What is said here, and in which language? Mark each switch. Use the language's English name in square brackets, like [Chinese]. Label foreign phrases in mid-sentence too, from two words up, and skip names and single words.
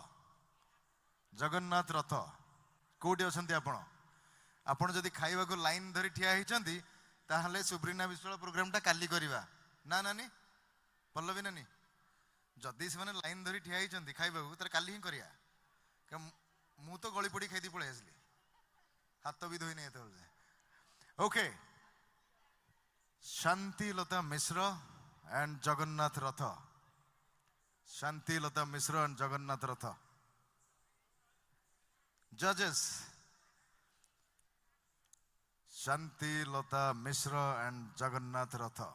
[English] Jagannath Ratha. [Odia] କୋଉଠି ଅଛନ୍ତି ଆପଣ? ଆପଣ ଯଦି ଖାଇବାକୁ ଲାଇନ୍ ଧରି ଠିଆ ହେଇଛନ୍ତି ତାହେଲେ ସୁବ୍ରିନା ବିଶ୍ୱାଳ ପ୍ରୋଗ୍ରାମଟା କାଲି କରିବା। ନା ନାନି? ପଲ୍ଲବୀ ନାନି? ଯଦି ସେମାନେ ଲାଇନ୍ ଧରି ଠିଆ ହେଇଛନ୍ତି ଖାଇବାକୁ ତାହେଲେ କାଲି ହିଁ କରିବା। ମୁଁ ତ ଗଳି ପଡ଼ି ଖାଇଦେଇ ପଳେଇ ଆସିଲି। ହାତ ବି ଧୋଇନି ଏତେବେଳେ। [English] Okay. Shanti Lata Mishra and Jagannath Ratha. Shanti Lata Mishra and Jagannath Ratha. Judges. Shanti Lata Mishra and Jagannath Ratha.